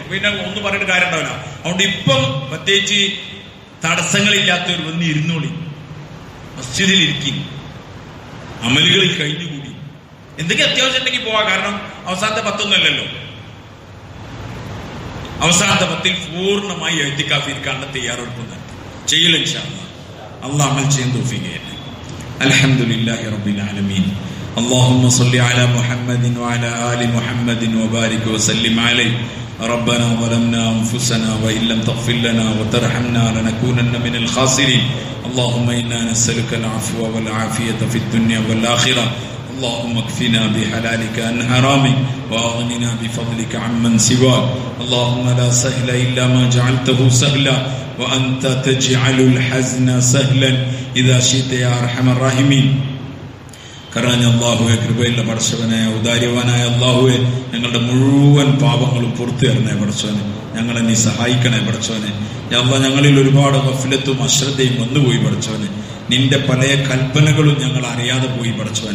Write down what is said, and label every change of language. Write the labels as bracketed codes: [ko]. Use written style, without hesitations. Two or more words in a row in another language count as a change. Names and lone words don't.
[ml] പിന്നെ ഒന്നും പറഞ്ഞിട്ട് കാര്യം ഉണ്ടാവില്ല. അതുകൊണ്ട് ഇപ്പം പ്രത്യേകിച്ച് തടസ്സങ്ങളില്ലാത്തവർ വന്ന് ഇരുന്നോളി, മസ്ജിദിൽ ഇരിക്കും, അമലുകളിൽ കഴിഞ്ഞുകൂടി. എന്തൊക്കെ അത്യാവശ്യം ഉണ്ടെങ്കിൽ പോവാ. കാരണം അവസാനത്തെ 10 അല്ലല്ലോ. അവസാനത്തെ 10 പൂർണ്ണമായി ഇഅ്തികാഫ് ഇരിക്കാനുള്ള തയ്യാറെടുപ്പ് ചെയ്യൽ [ar] إن شاء الله. [ml] അള്ളാഹ് അമൽ ചെയ്യാൻ തൗഫീഖ് ചെയ്യട്ടെ. [ar] الحمد لله رب العالمين. اللهم صل على محمد وعلى آل محمد وبارك وسلم عليه. ربنا ظلمنا أنفسنا وإن لم تغفر لنا وترحمنا لنكونن من الخاسرين. اللهم إنا نسألك العفو والعافية في الدنيا والآخرة. اللهم اكفنا بحلالك عن حرامك وأغننا بفضلك عمن سواك. اللهم لا سهل إلا ما جعلته سهلا وأنت تجعل الحزن سهلا إذا شئت يا أرحم الراحمين. [ml] കറാഞ്ഞ അള്ളാഹുവെ, കൃപയുള്ള പടച്ചവനെ, ഉദാര്യവാനായ അള്ളാഹുവെ, ഞങ്ങളുടെ മുഴുവൻ പാപങ്ങളും പുറത്തു തരണേ പടച്ചവനെ. ഞങ്ങളെ നീ സഹായിക്കണേ പടച്ചവനെ. അള്ളാഹ് ഞങ്ങളിൽ ഒരുപാട് ഗഫ്ലത്തും അശ്രദ്ധയും വന്നുപോയി പടച്ചവനെ. നിന്റെ പല കൽപ്പനകളും ഞങ്ങൾ അറിയാതെ പോയി പടച്ചവനെ.